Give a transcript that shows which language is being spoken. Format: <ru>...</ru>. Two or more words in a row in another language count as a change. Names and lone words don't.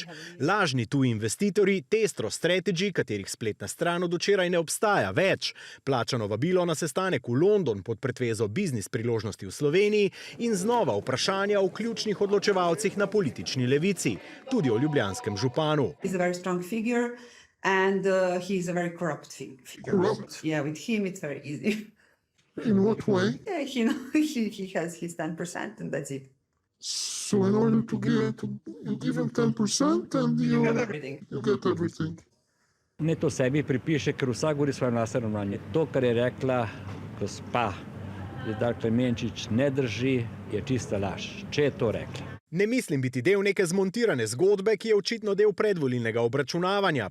<sl>Lažni tuji investitorji, Testro Strategy, katerih spletna stran od včeraj ne obstaja več, plačano vabilo na sestanek v London pod pretvezo biznis priložnosti v Sloveniji in znova vprašanja o ključnih odločevalcih na politični levici, tudi o ljubljanskem županu.</sl> <en>And he's a very corrupt figure. Corrupt? Yeah, with him it's very easy. In what way? Yeah, he has his 10% and that's it. So in order to you give him 10% and you get everything. You get everything.</en> <sl>Ne to sebi pripiše, ker vsak govori svoje lastno ravnanje. To, kar je rekla gospa Zidar Klemenčič, ne drži, je čista laž, če je to rekla. Ne mislim biti del neke zmontirane zgodbe, ki je očitno del predvolilnega obračunavanja.</sl>